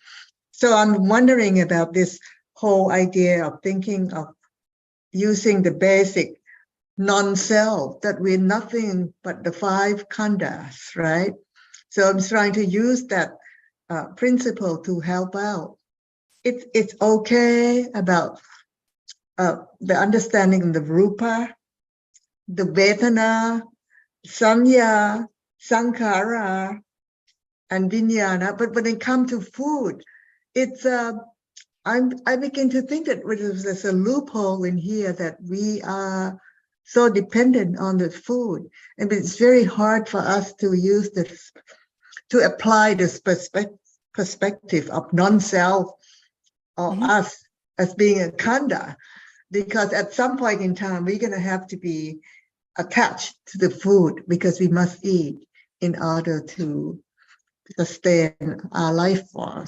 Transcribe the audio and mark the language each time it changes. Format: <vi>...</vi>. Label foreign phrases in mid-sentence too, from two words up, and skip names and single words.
<en>So I'm wondering about this whole idea of thinking of using the basic non-self, that we're nothing but the 5 khandhas, right? So I'm trying to use that principle to help out. It's okay about the understanding of the rupa, the vedana, sanya, sankhara, and vijnana. But when it comes to food, it's I begin to think that there's a loophole in here, that we are so dependent on the food, and it's very hard for us to use this, to apply this perspective of non-self or us as being a khanda, because at some point in time we're going to have to be attached to the food, because we must eat in order to sustain our life force.</en>